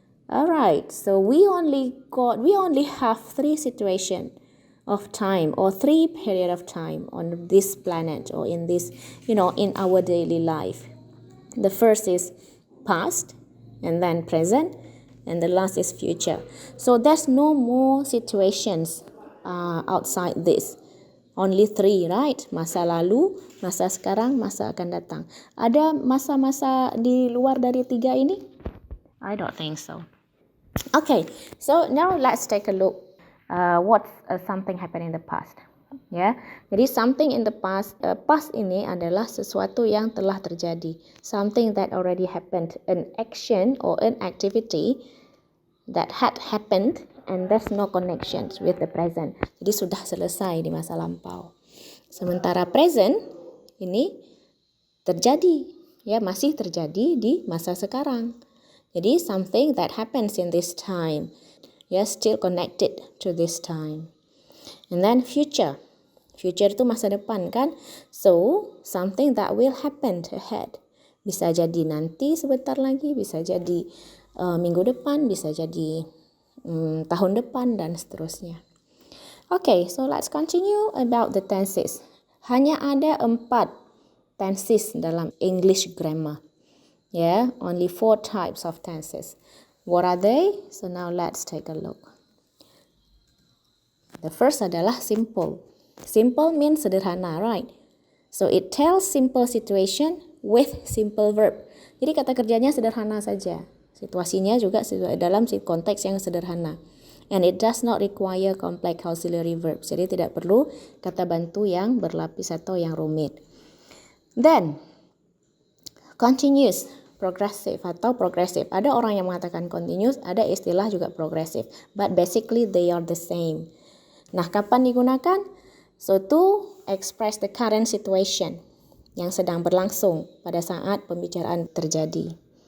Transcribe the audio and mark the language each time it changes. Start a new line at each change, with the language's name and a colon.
English: All right, so we only have 3 situation of time or 3 period of time on this planet or in this, in our daily life. The first is past, and then present, and the last is future. So there's no more situations outside this. Only 3, right?
Indonesian: Masa lalu, masa sekarang, masa akan datang. Ada masa-masa di luar dari 3 ini?
English: I don't think so. Okay, so now let's take a look what something happened in the past. Jadi something in the past, past
Indonesian: ini adalah sesuatu yang telah terjadi,
English: something that already happened, an action or an activity that had happened and there's no connections with the present.
Indonesian: Jadi sudah selesai di masa lampau. Sementara present ini terjadi, masih terjadi di masa sekarang.
English: Jadi something that happens in this time, still connected to this time. And then future
Indonesian: itu masa depan kan,
English: so something that will happen ahead.
Indonesian: Bisa jadi nanti sebentar lagi, bisa jadi minggu depan, bisa jadi tahun depan dan seterusnya.
English: Okay, so let's continue about the tenses.
Indonesian: Hanya ada 4 tenses dalam
English: English grammar. Yeah, only 4 types of tenses. What are they? So now let's take a look. The first adalah simple. Simple means sederhana, right? So it tells simple situation with simple verb.
Indonesian: Jadi kata kerjanya sederhana saja. Situasinya juga dalam konteks yang sederhana.
English: And it does not require complex auxiliary verbs.
Indonesian: Jadi tidak perlu kata bantu yang berlapis atau yang rumit.
English: Then, continuous, progressive atau progressive.
Indonesian: Ada orang yang mengatakan continuous, ada istilah juga progressive.
English: But basically they are the same.
Indonesian: Nah, kapan digunakan?
English: So, to express the current situation
Indonesian: yang sedang berlangsung pada saat pembicaraan terjadi.